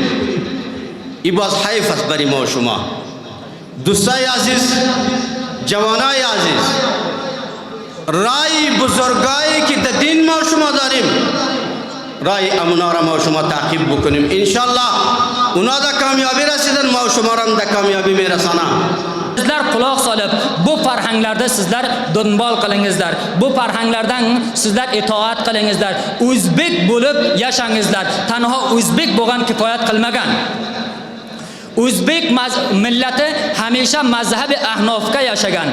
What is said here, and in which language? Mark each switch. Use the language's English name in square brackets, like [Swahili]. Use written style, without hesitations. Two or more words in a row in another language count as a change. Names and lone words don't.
[Persian] ای باز حیف است برای ما و شما. دوستای عزیز، جوانای عزیز، رای بزرگایی که در دین ما و شما داریم رای امونا را ما و شما تعقیب بکنیم. انشالله اونا در کامیابی رسیدن ما و شما را در کامیابی میرسانه. [Uzbek] Sizlar quloq solib bu farhanglarda sizlar donbol qilingizlar. Bu farhanglardan sizlar itoat qilingizlar. O'zbek bo'lib yashangizlar. Tanho o'zbek bo'lgan kifoyat qilmagan. o'zbek millati hamisha mazhabi ahnofga yashagan.